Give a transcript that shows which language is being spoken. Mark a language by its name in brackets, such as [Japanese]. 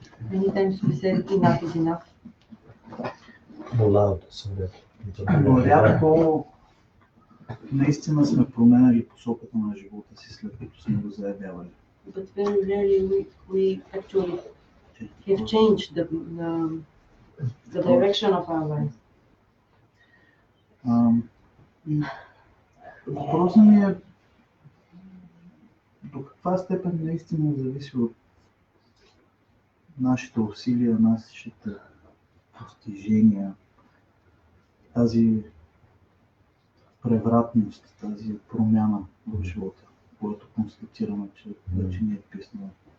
[English] Many times we said enough is enough. More loud, so that [Bulgarian] Но рядко наистина сме променяли посоката на живота си, след като сме го заявявали. [English] But very rarely we actually have changed the direction of our life. [Bulgarian] Въпросът ми е до каква степен наистина зависи от нашите усилия, нашите постижения, тази превратност, тази промяна в живота, което констатираме, че вече ни е писнало.